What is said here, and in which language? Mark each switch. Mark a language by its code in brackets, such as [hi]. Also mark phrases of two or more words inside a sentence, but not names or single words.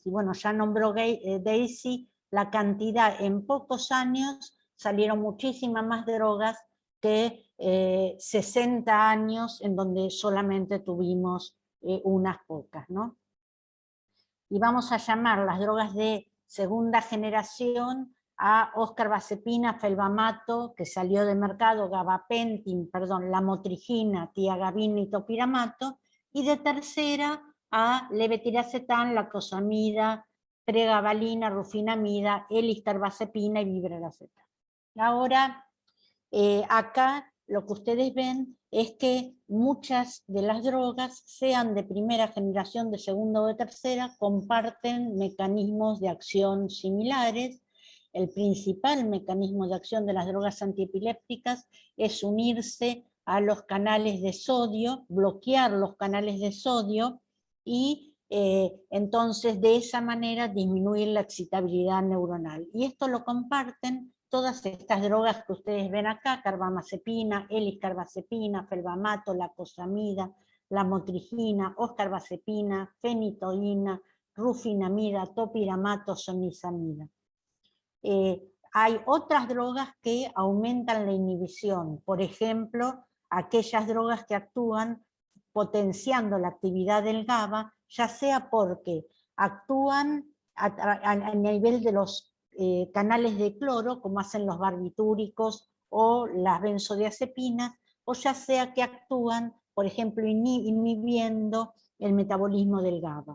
[es] Y bueno, ya nombró Daisy la cantidad, en pocos años salieron muchísimas más drogas que 60 años en donde solamente tuvimos unas pocas, ¿no? Y vamos a llamar las drogas de segunda generación a oscarbazepina, felbamato, que salió de mercado, gabapentin, perdón, lamotrigina, tiagabina y topiramato, y de tercera a levetiracetam, lacosamida, pregabalina, rufinamida, eliscarbazepina y vibraracetam. Ahora, acá lo que ustedes ven es que muchas de las drogas, sean de primera generación, de segunda o de tercera, comparten mecanismos de acción similares. El principal mecanismo de acción de las drogas antiepilépticas es unirse a los canales de sodio, bloquear los canales de sodio y entonces de esa manera disminuir la excitabilidad neuronal. Y esto lo comparten todas estas drogas que ustedes ven acá: carbamazepina, eliscarbazepina, felbamato, lacosamida, lamotrigina, oscarbazepina, fenitoína, rufinamida, topiramato, sonizamida. Hay otras drogas que aumentan la inhibición, por ejemplo, aquellas drogas que actúan potenciando la actividad del GABA, ya sea porque actúan a nivel de los canales de cloro, como hacen los barbitúricos o las benzodiazepinas, o ya sea que actúan, por ejemplo, inhibiendo el metabolismo del GABA.